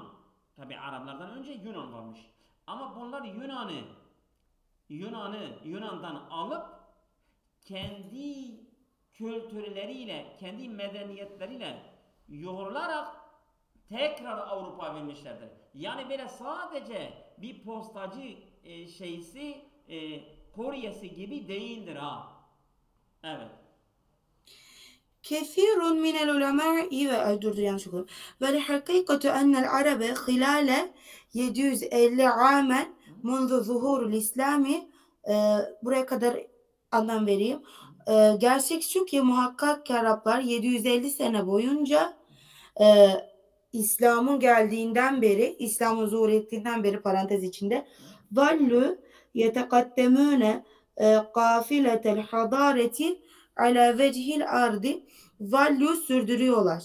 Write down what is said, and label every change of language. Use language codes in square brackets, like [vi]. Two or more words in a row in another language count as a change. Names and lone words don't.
[tr] Tabi Araplardan önce Yunan varmış. Ama bunlar Yunan'dan alıp kendi kültürleriyle, kendi medeniyetleriyle yoğrularak tekrar Avrupa vermişlerdir. Yani böyle sadece bir postacı Koryesi gibi değildir ha. Evet. [ar] كثير من العلماء [tr] durdu yanlış okudum. [ar] والحقيقة أن العرب خلال 750 عاما منذ ظهور الإسلام [tr] buraya kadar anlam vereyim. Gerçek şu ki muhakkak ki Araplar 750 sene boyunca e, İslam'ın geldiğinden beri, İslam'ın zuhur ettiğinden beri parantez içinde [ar] ظلوا يتقدمون قافلة الحضارة على وجه الأرض ولو [tr] sürdürüyorlar.